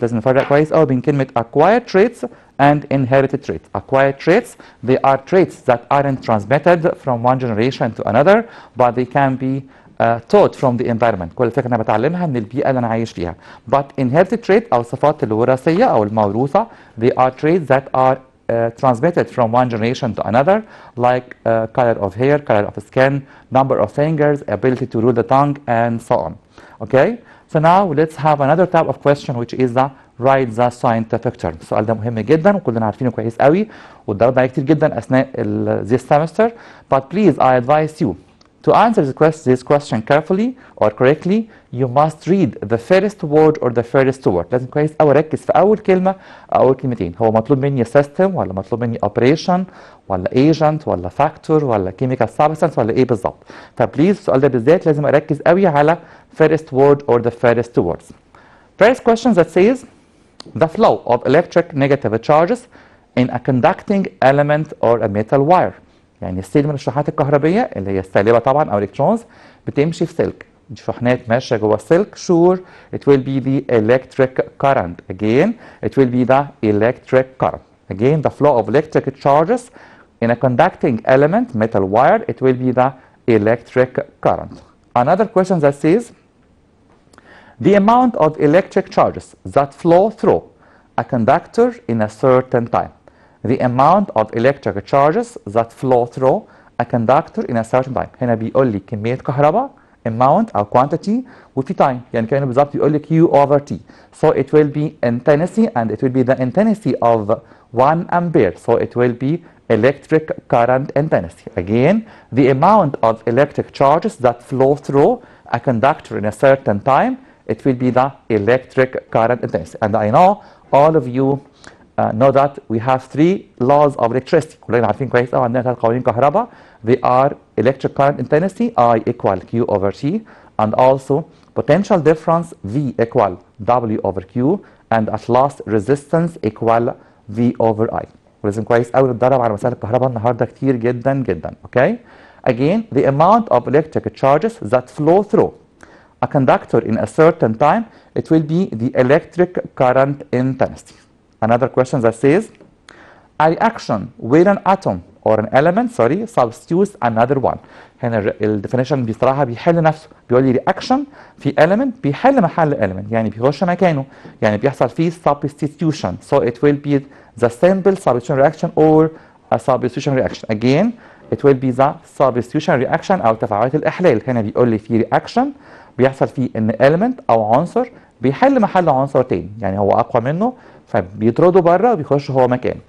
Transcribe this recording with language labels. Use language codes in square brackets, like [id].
[ar] لازم نفرق كويس قوي بين كلمة [en] acquired traits and inherited traits. Acquired traits they are traits that aren't transmitted from one generation to another but they can be taught from the environment. [ar] كل الفكرة أنا بتعلمها من البيئة اللي أنا عايش فيها. [en] But inherited trait [ar] أو الصفات الوراثية أو الموروثة [en] they are traits that are transmitted from one generation to another like color of hair, color of skin, number of fingers, ability to rule the tongue and so on. Okay? So now let's have another type of question which is the write the scientific term. [ar] السؤال ده مهم جدا وكلنا عارفينه كويس قوي واتدربنا عليه كتير جدا أثناء [en] this semester. But please I advise you to answer this question carefully or correctly you must read the first word or the first word. [ar] لازم كويس قوي اركز في اول كلمه او اول كلمتين. هو مطلوب مني system ولا مطلوب مني operation ولا agent ولا factor ولا chemical substance ولا ايه بالظبط؟ فبليز السؤال ده بالذات لازم اركز قوي على [en] first word or the first two words. First question that says the flow of electric negative charges in a conducting element or a metal wire. [ar] يعني السيل من الشحنات الكهربية اللي هي السالبة طبعا أو الكترونز بتمشي في سلك. شحنات ماشية جوه السلك. [en] Sure it will be the electric current. Again it will be the electric current. Again the flow of electric charges in a conducting element metal wire it will be the electric current. Another question that says the amount of electric charges that flow through a conductor in a certain time. The amount of electric charges that flow through a conductor in a certain time. [ar] هنا بيقول لي كمية كهرباء amount أو quantity وفي time يعني كأنه بالظبط بيقول لي [en] Q over T. So it will be intensity and it will be the intensity of 1 ampere. So it will be electric current intensity. Again, the amount of electric charges that flow through a conductor in a certain time it will be the electric current intensity. And I know all of you know that we have three laws of electricity. [ar] كلنا عارفين كويس قوي عندنا 3 قوانين كهرباء. [en] They are electric current intensity I equal Q over T and also potential difference V equal W over Q and at last resistance equal V over I. [ar] ولازم كويس قوي نتدرب على مسائل الكهرباء النهارده كتير جدا جدا. [en] Okay? Again, the amount of electric charges that flow through a conductor in a certain time it will be the electric current intensity. Another question that says a reaction where an atom or an element substitutes another one. [ar] هنا الديفينيشن بصراحه بيحل نفسه. بيقول لي reaction في element بيحل محل element يعني بيخش مكانه يعني بيحصل فيه substitution. [en] So it will be the simple substitution reaction or a substitution reaction. Again it will be the substitution reaction [ar] أو تفاعلات الإحلال. هنا بيقول لي في reaction بيحصل فيه إن element أو عنصر بيحل محل عنصر تاني يعني هو أقوى منه فبيطرده بره وبيخش هو مكانه.